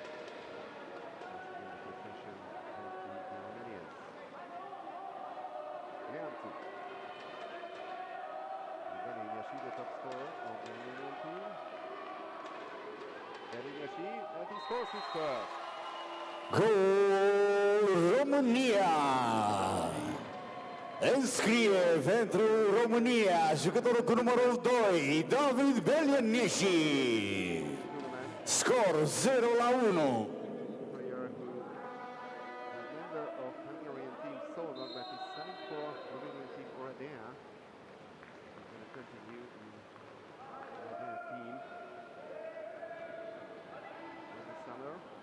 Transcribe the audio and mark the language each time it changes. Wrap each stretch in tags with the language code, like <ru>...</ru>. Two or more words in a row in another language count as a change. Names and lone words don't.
<en>The possession of the Romanians. Leantu. Yashi, the top scorer of the Romanian team. Yashi, and he scores his first.</en> <ro>Gol România! Înscrie pentru România jucătorul cu numărul 2, David Belianeshi. Scor 0-1.</ro> <en>Player who is a member of Hungarian team Solno, but is signed for Romanian team Oradea. He's going to continue in Oradea team in the summer.</en>